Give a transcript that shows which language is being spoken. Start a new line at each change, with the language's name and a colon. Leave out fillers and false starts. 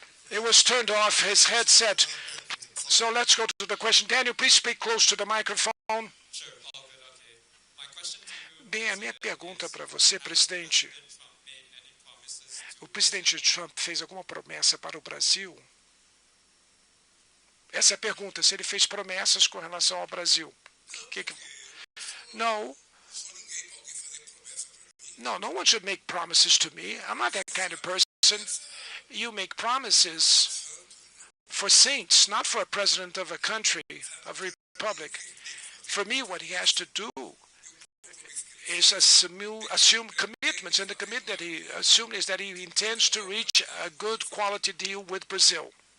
English: It was turned off, his headset. So let's go to the question. Daniel, please speak close to the microphone. Sure, all good, okay. My question to you,
Portuguese: Bem, a minha pergunta para você, presidente. O presidente Trump fez alguma promessa para o Brasil? Essa é a pergunta, se ele fez promessas com relação ao Brasil.
English: No. No one should make promises to me. I'm not that kind of person. You make promises for saints, not for a president of a country, of a republic. For me, what he has to do is assume commitments, and the commitment that he assumed is that he intends to reach a good quality deal with Brazil.